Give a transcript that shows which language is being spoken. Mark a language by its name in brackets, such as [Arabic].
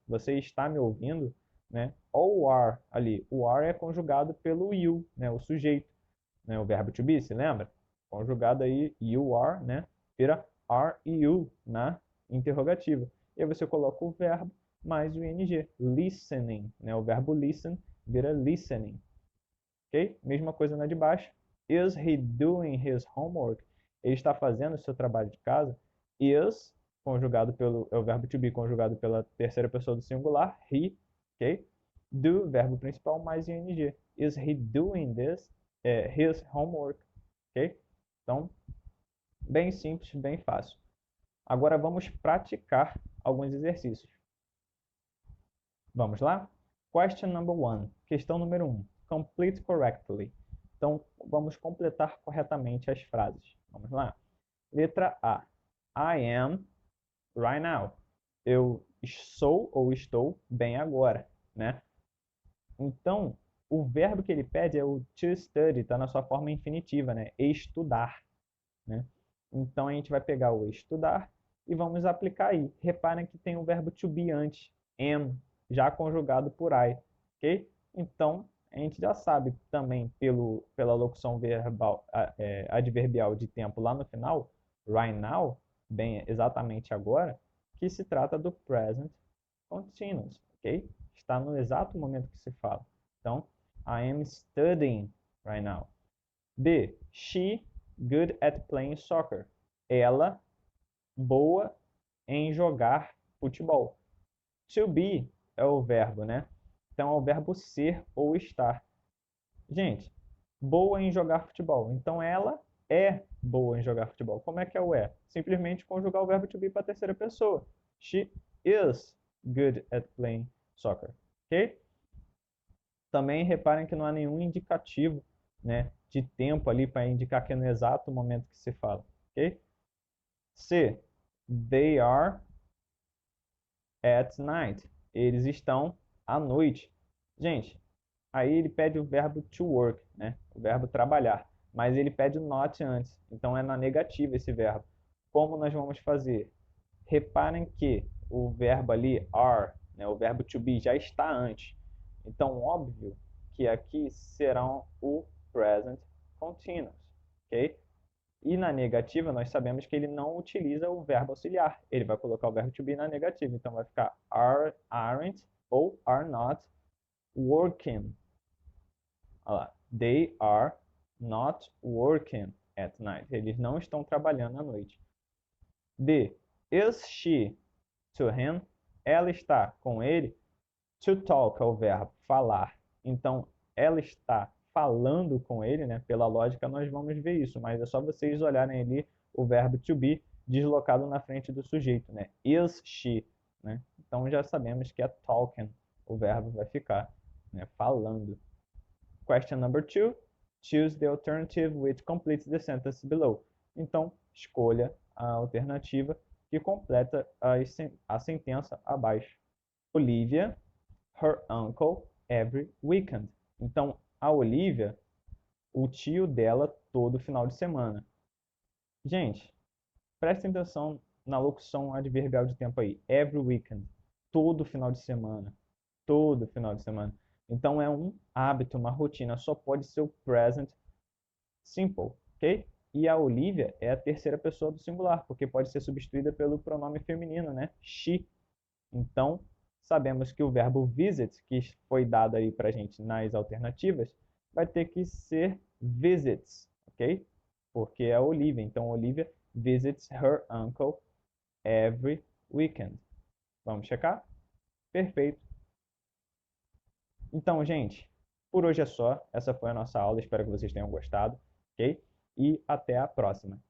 [Portuguese] Você está me ouvindo? Né? O are ali, o are é conjugado pelo you, né? O sujeito, né? O verbo to be, se lembra? Conjugado aí, you are, né? Vira are you na interrogativa. E aí você coloca o verbo mais o ing, listening, né? O verbo listen vira listening, ok? Mesma coisa na de baixo. [English] Is he doing his homework? [Portuguese] Ele está fazendo o seu trabalho de casa. Is, conjugado pelo, é o verbo to be conjugado pela terceira pessoa do singular, he, ok? Do, verbo principal, mais ing. [English] Is he doing this, his homework, ok? [Portuguese] Então, bem simples, bem fácil. Agora vamos praticar alguns exercícios. Vamos lá? [English] Question number 1. [Portuguese] Questão número 1. [English] Complete correctly. [Portuguese] Então, vamos completar corretamente as frases. Vamos lá? Letra A. [English] I am right now. [Portuguese] Eu sou ou estou bem agora, né? Então, o verbo que ele pede é o to study, está na sua forma infinitiva, né? Estudar, né? Então, a gente vai pegar o estudar e vamos aplicar aí. Reparem que tem o verbo to be antes, am, já conjugado por I, ok? Então, a gente já sabe também pela locução verbal, adverbial de tempo lá no final, right now, bem exatamente agora, que se trata do present continuous, ok? Está no exato momento que se fala. [English] Então, I am studying right now. B. She good at playing soccer. [Portuguese] Ela boa em jogar futebol. To be é o verbo, né? Então é o verbo ser ou estar. Gente, boa em jogar futebol. Então ela é boa em jogar futebol. Como é que é o é? Simplesmente conjugar o verbo to be para a terceira pessoa. [English] She is good at playing soccer. Ok? [Portuguese] Também reparem que não há nenhum indicativo, né, de tempo ali para indicar que é no exato momento que se fala. [English] Ok? C. They are at night. [Portuguese] Eles estão à noite. Gente, aí ele pede o verbo to work, né? O verbo trabalhar. Mas ele pede o not antes. Então é na negativa esse verbo. Como nós vamos fazer? Reparem que o verbo ali, are, né? O verbo to be, já está antes. Então, óbvio que aqui será o present continuous. Ok? E na negativa, nós sabemos que ele não utiliza o verbo auxiliar. Ele vai colocar o verbo to be na negativa. Então, vai ficar aren't ou are not working. Olha lá. [English] They are not working at night. [Portuguese] Eles não estão trabalhando à noite. D. [English] Is she to him? [Portuguese] Ela está com ele. To talk é o verbo falar. Então, ela está falando com ele, né? Pela lógica, nós vamos ver isso, mas é só vocês olharem ali o verbo to be deslocado na frente do sujeito, né? Is she, né? Então, já sabemos que é talking, o verbo vai ficar, né? [English] Falando. Question number 2. Choose the alternative which completes the sentence below. [Portuguese] Então, escolha a alternativa que completa a sentença abaixo. [English] Olivia her uncle every weekend. [Portuguese] Então, a Olivia, o tio dela todo final de semana. Gente, prestem atenção na locução adverbial de tempo aí. Every weekend. Todo final de semana. Todo final de semana. Então é um hábito, uma rotina. Só pode ser o present simple, ok? E a Olivia é a terceira pessoa do singular, porque pode ser substituída pelo pronome feminino, né? She. Então, sabemos que o verbo visit, que foi dado aí para a gente nas alternativas, vai ter que ser visits, ok? Porque é a Olivia. [English] Então, Olivia visits her uncle every weekend. [Portuguese] Vamos checar? Perfeito. Então, gente, por hoje é só. Essa foi a nossa aula. Espero que vocês tenham gostado, ok? E até a próxima.